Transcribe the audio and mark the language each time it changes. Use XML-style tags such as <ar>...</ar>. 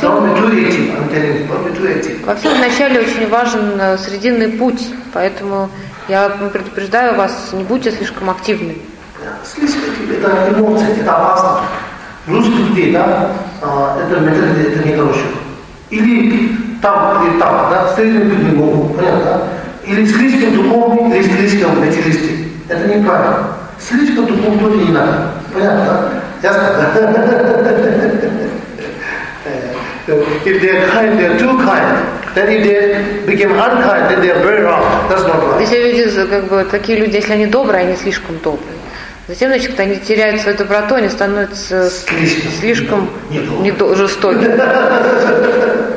<en>Don't be too active, I'm telling you, don't be too active.</en> <ru>Во всем начале очень важен срединный путь, поэтому я предупреждаю вас, не будьте слишком активны. Слишком активны, это эмоции, это опасно. Русские люди, да, это методы, это нехорошо. Или там, или там, да, средний путь не могут, понятно, да? Или слишком духовный, или слишком материалистый. Это неправильно. Слишком тупо не надо. Понятно, да? Ясно, да?</ru> <en>If they are kind, they are too kind. Then if they became unkind, then they are very wrong. That's not right.</en> <ru>Если люди, как бы, такие люди, если они добрые, они слишком добрые. Затем, значит, они теряют свою доброту, они становятся слишком жестокими.</ru>